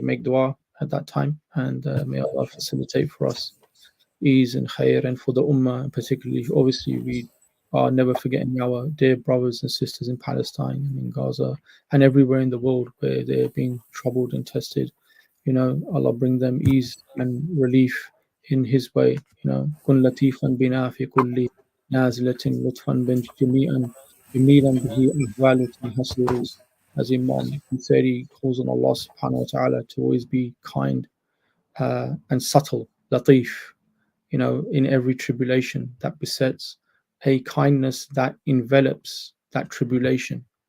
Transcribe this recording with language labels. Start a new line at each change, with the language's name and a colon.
English: Make dua at that time, and may Allah facilitate for us ease and khair, and for the ummah, and particularly, obviously, we are never forgetting our dear brothers and sisters in Palestine and in Gaza and everywhere in the world where they're being troubled and tested. Allah bring them ease and relief in His way.
Arabic: كن لطيفا بنا في كل نازلة لطفا جميعا جميلا به أهوال تنحسر.
English: As Imam said, he calls on Allah subhanahu wa ta'ala to always be kind and subtle, latif, in every tribulation that besets, a kindness that envelops that tribulation.